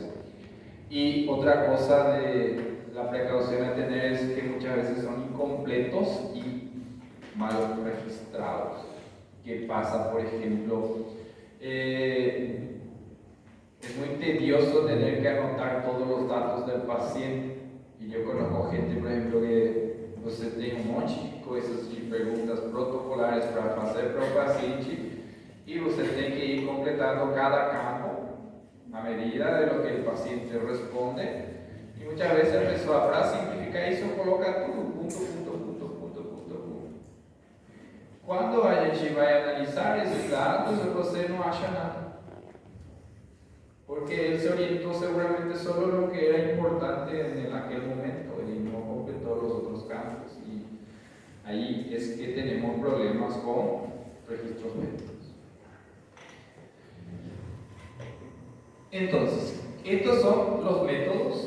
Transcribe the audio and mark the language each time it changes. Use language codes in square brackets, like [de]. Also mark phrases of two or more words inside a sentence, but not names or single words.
[es] Y otra cosa de la precaución a tener es que muchas veces son incompletos y mal registrados. ¿Qué pasa, por ejemplo? Es muy tedioso tener que anotar todos los datos del paciente, y yo conozco gente, por ejemplo, que [pt] você tem monte de coisas de perguntas protocolares para fazer para o paciente, e você tem que ir completando cada campo [es] a medida de lo que el paciente responde. Y muchas veces empezó a simplificar y eso coloca todo, punto, punto, punto, punto, punto, punto. [pt] Quando a gente vai analisar esses dados, você não acha nada. [es] Porque él se orientó seguramente solo en lo que era importante en aquel momento y no completó los otros campos. Y ahí es que tenemos problemas con registros médicos. Entonces, estos son los métodos.